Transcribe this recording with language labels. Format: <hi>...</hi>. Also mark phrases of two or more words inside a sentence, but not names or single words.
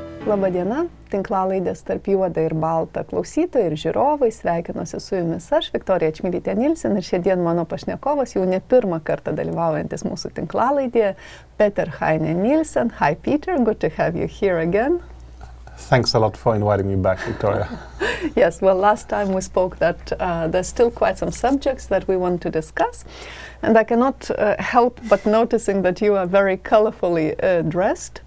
<lt>Labadiena, tinklalaidės tarp juoda ir balta klausytojai ir žiūrovai, sveikinuosi su jumis aš, Viktorija Čmilytė Nielsen, ir šiandien mano pašnekovas jau ne pirmą kartą dalyvaujantis mūsų tinklalaidėje, Peter Heine Nielsen.</lt> <en>Hi Peter, good to have you here again. Thanks a lot for inviting me back, Victoria. Yes, well, last time we spoke that there's still quite some subjects that we want to discuss, and I cannot help but noticing that you are very colorfully dressed.</en>